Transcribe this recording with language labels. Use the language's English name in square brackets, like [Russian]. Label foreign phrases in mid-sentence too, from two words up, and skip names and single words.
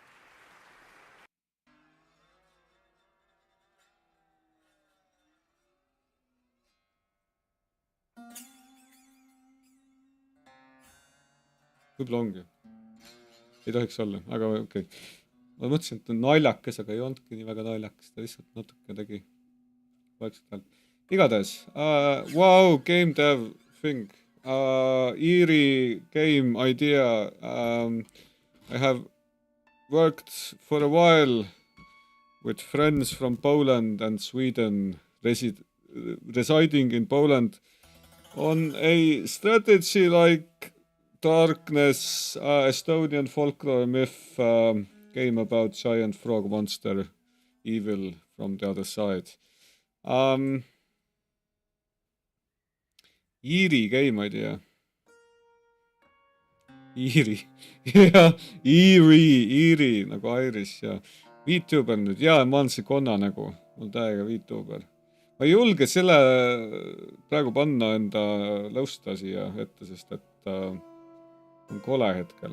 [Estonian] Võib-olla ongi. Ei tohiks olla, aga okei. Ma mõtlesin, et on naljakas, aga ei olnudki nii väga naljakas. Ta lihtsalt natuke tegi vaikselt häält. Igatahes. [English] Wow, game dev thing. Eerie game idea. I have worked for a while with friends from Poland and Sweden residing in Poland on a strategy like Darkness, Estonian folklore myth game about giant frog monster evil from the other side. Eerie game idea. Eerie. [Estonian] Ja, Eerie, nagu Irish ja VTuber nüüd. Jaa, ma olen see konna nägu. Mul täiega VTuber. Ma ei julge selle praegu panna enda lõusta siia ette, sest et on kole hetkel.